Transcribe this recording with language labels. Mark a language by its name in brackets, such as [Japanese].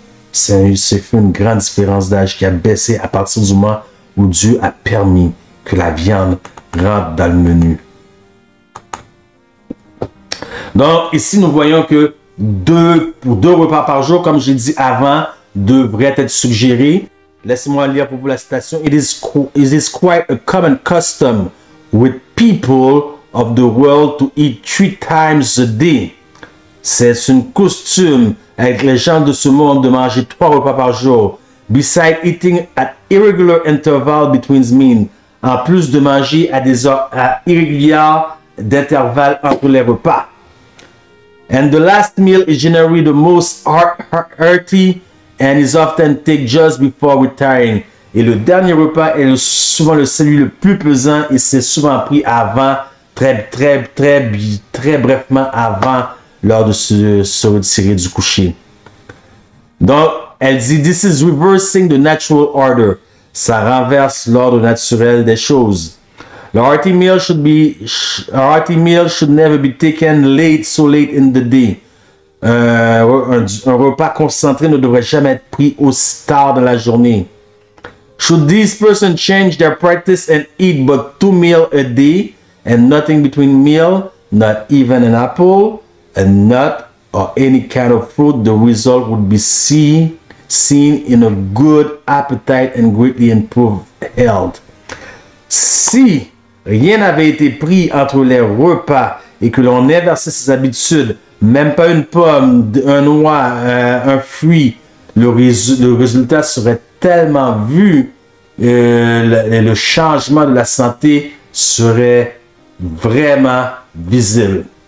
[French] C'est une grande différence d'âge qui a baissé à partir du moment où Dieu a permis que la viande rentre dans le menu. Donc, ici, nous voyons que pour 2 repas par jour, comme j'ai dit avant, devraient être suggérés. Laissez-moi lire pour vous la citation. [English] It is quite a common custom with people of the world to eat 3 times a day. [French] C'est une coutume avec les gens de ce monde de manger 3 repas par jour. [English] Besides eating at irregular intervals between meals. [French] En plus de manger à des heures irrégulières d'intervalle entre les repas. [English] And the last meal is generally the most hearty and is often taken just before retiring. [French] Et le dernier repas est souvent celui le plus pesant et c'est souvent pris avant, très brefement avant, lors de se retirer du coucher. Donc, elle dit, [English] this is reversing the natural order. [French] Ça renverse l'ordre naturel des choses. [English] The hearty meal should never be taken so late in the day. [French] Un repas concentré ne devrait jamais être pris aussi tard dans la journée. [English] Should these persons change their practice and eat but 2 meals a day and nothing between meal, not even an apple, a nut, or any kind of fruit, the result would be seen in a good appetite and greatly improved health. [French] Si rien n'avait été pris entre les repas et que l'on inversait ses habitudes, même pas une pomme, un noix, un fruit, le résultat serait tellement vu, le changement de la santé serait vraiment visible.